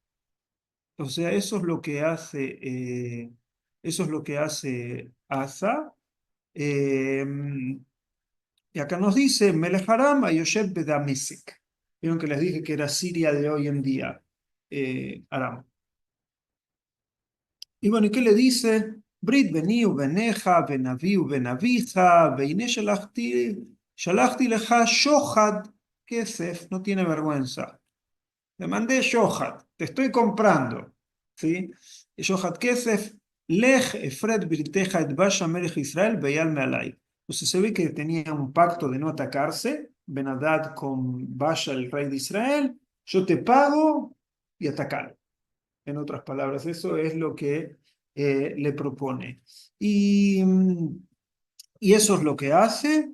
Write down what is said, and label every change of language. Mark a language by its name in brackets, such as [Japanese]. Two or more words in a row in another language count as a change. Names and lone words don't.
[Spanish] O sea, eso es lo que hace Asa. Eh, y acá nos dice, [Hebrew] מלך ארם היושב בדמשק. [Spanish] Vieron que les dije que era Siria de hoy en día, Aram. Y bueno, ¿y qué le dice? [Hebrew] ברית ביני ובינך, בין אבי ובין אביך, הנה שלחתי לך שחד כסף, [Spanish] no tiene vergüenza. Le mandé shohad, te estoy comprando. ¿Sí? [Hebrew] שחד כסף, לך הפרה את בריתך את בעשא מלך ישראל ויעלה מעלי. [Spanish] Entonces se ve que tenía un pacto de no atacarse, Benadad con Basha, el rey de Israel, yo te pago y atacar. En otras palabras, eso es lo que le propone. Y eso es lo que hace.